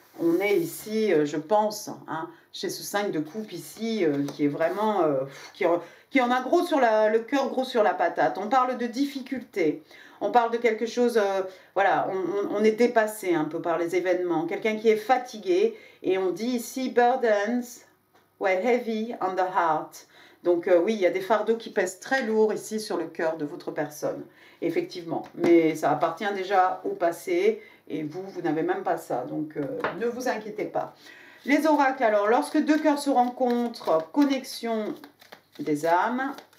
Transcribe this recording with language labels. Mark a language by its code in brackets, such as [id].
[fr] On est ici, je pense, hein, chez ce 5 de coupe ici, qui est vraiment... qui en a gros sur le cœur gros sur la patate. On parle de difficultés. On parle de quelque chose, voilà, on est dépassé un peu par les événements. Quelqu'un qui est fatigué. Et on dit ici, [en] burdens were heavy on the heart. [fr] Donc oui, il y a des fardeaux qui pèsent très lourd ici sur le cœur de votre personne. Effectivement. Mais ça appartient déjà au passé. Et vous n'avez même pas ça. Donc ne vous inquiétez pas. Les oracles, alors, lorsque deux cœurs se rencontrent, connexion des âmes.